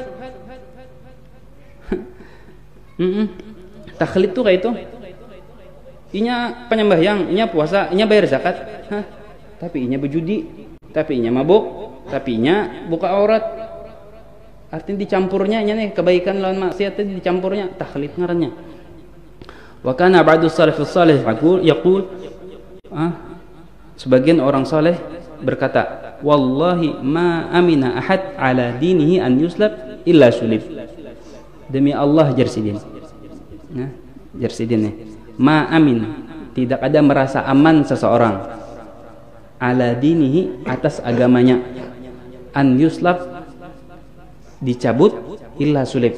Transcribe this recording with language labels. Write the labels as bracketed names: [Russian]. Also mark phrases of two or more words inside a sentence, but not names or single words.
[Banjar] Takhlid tuh kayak itu. Inya penyembahyang, inya puasa, inya bayar zakat, tapi inya berjudi, tapi inya mabuk, tapi inya buka aurat. Artinya dicampurnya inya nih kebaikan lawan maksiat tadi dicampurnya, takhlid ngarannya. [Arabic] وكان بعض السلف الصالح يقول [Banjar] sebagian orang saleh berkata, [Arabic] والله ما أمن أحد على دينه أن يسلب إلا سلب. [Banjar] Demi Allah jarsidin. Jarsidin nih. [Arabic] ما أمن, [Banjar] tidak ada merasa aman seseorang [Arabic] على دينه [Banjar] atas agamanya [Arabic] أن يسلب [Banjar] dicabut [Arabic] إلا سلب.